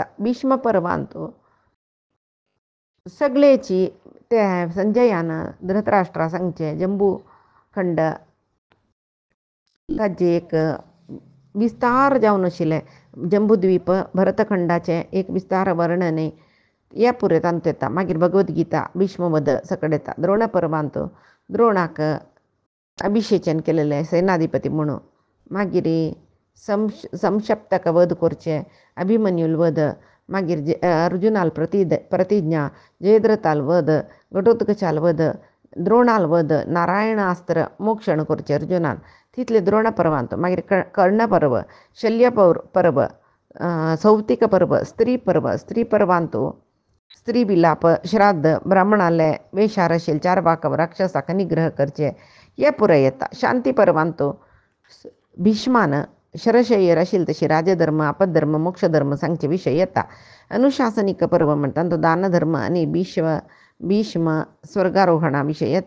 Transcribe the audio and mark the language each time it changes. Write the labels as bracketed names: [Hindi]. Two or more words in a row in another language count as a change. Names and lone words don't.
[Konkani] भीष्म पर्वांत सगळेची ते संजयान धृतराष्ट्रा सांगचे जंबू खंड ताजे एक विस्तार जावन आशिल्ले जंबूद्वीप भरतखंडाचे एक विस्तार वर्णन या पुरे तांत येता. मागीर भगवद्गीता भीष्मवध सकट येता. द्रोण पर्वांत द्रोणाक अभिषेचन केलेले सेनाधिपती म्हणून. मागीर संशप्तक वध करचे, अभिमन्यूल वध, मागीर अर्जुनाल प्रतिज्ञा, जयद्रथाल वध, घटोत्कचाल वध, द्रोणाल वध, नारायणास्त्र मोक्षण करचे अर्जुनान तितले द्रोण पर्वांत. मागीर कर्ण पर्व, शल्य पर्व, सौतिक पर्व, स्त्री पर्वांत स्त्री विलाप, श्राद्ध, ब्राह्मणाले वेशार आशिल्ले 4 बाकव राक्षसाक निग्रह करचे हे पुरे येता. शांती पर्वांत भीष्मान शरशय्यर आशिल्ले तशी राजधर्म, आपद्धर्म, मोक्षधर्म सांगचे विशय येता. अनुशासनिक पर्व म्हणटा तो दानधर्म आणि भीष्म स्वर्गारोहणा विषय येता.